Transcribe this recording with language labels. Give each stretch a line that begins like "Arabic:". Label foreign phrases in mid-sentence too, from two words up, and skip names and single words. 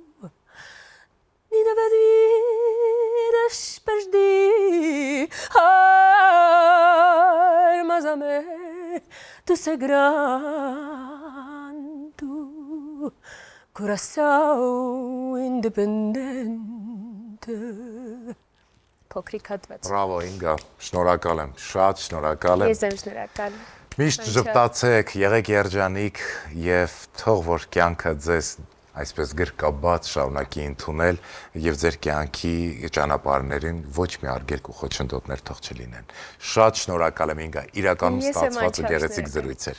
Portuguese: Ni de vidas perdi, mas amei tu sagrado coração independente.
Armenian: Փոքրիկ հատված։ Բրավո, Ինգա, շնորհակալ եմ, շատ շնորհակալ եմ։ Ես եմ շնորհակալ։ Միշտ ժպտացեք, եղեք երջանիկ եւ թող որ կյանքը ձեզ այսպես գրկաբաց շարունակի ընդունել եւ ձեր կյանքի ճանապարհներին ոչ մի արգելք ու խոչընդոտներ թող չլինեն։ Շատ շնորհակալ եմ Ինգա, իրականում ստացված ու գեղեցիկ զրույց էր։